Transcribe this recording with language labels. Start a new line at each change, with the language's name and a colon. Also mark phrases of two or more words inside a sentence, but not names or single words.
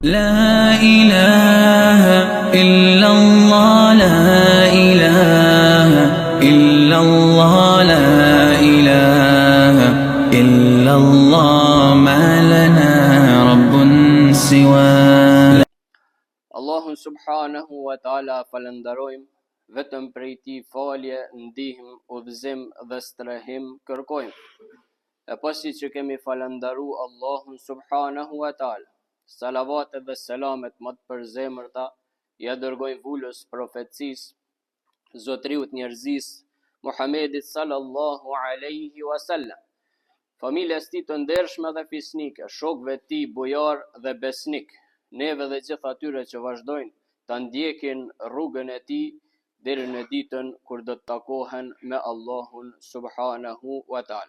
Arabic: لا إله إلا الله لا إله إلا الله لا إله إلا الله ما لنا رب سواه.
Albanian: Allahun
Arabic: سبحانه وتعالى
Albanian: falenderojmë, vetëm prej tij falje, ndihmë, udhëzim dhe strehim kërkojmë. E pasi që kemi falenderu Allahun
Arabic: سبحانه وتعالى,
Albanian: salavatet dhe selamet më të përzemërta ja dërgojmë vulës profecisë, zotriut njerëzisë, Muhamedit
Arabic: صلى الله عليه وسلم,
Albanian: familjes tij të ndershme dhe fisnike, shokëve të tij bujar dhe besnik, neve dhe gjithë atyre që vazhdojnë ta ndjekin rrugën e tij deri në ditën kur do të takohen me Allahun
Arabic: سبحانه وتعالى.